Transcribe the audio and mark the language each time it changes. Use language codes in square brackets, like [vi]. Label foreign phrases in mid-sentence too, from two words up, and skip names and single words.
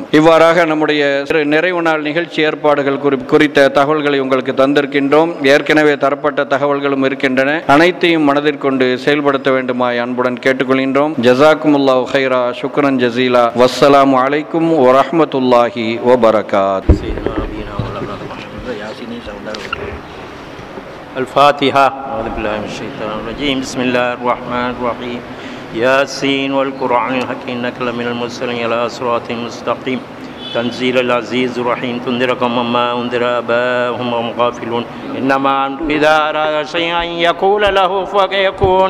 [ta] இவ்வாறாக நம்முடைய நிறைவு நாள் நிகழ்ச்சி ஏற்பாடுகள் குறித்த தகவல்களை உங்களுக்கு தந்திருக்கின்றோம். ஏற்கனவே தரப்பட்ட தகவல்களும் இருக்கின்றன. அனைத்தையும் மனதிற்கொண்டு செயல்படுத்த வேண்டுமாய் அன்புடன் கேட்டுக்கொள்கின்றோம். [ar] جزاكم الله خيرا شكرا جزيلا. والسلام عليكم ورحمة الله وبركاته. الفاتحة. أعوذ بالله من الشيطان الرجيم. بسم الله الرحمن الرحيم. ياسين والقرآن الحكيم إنك لمن المرسلين على صراط مستقيم. تنزيل العزيز الرحيم. تنذر قوما ما أنذر آباؤهم وهم غافلون. إنما أمره إذا أراد شيئا أن يقول له فيكون.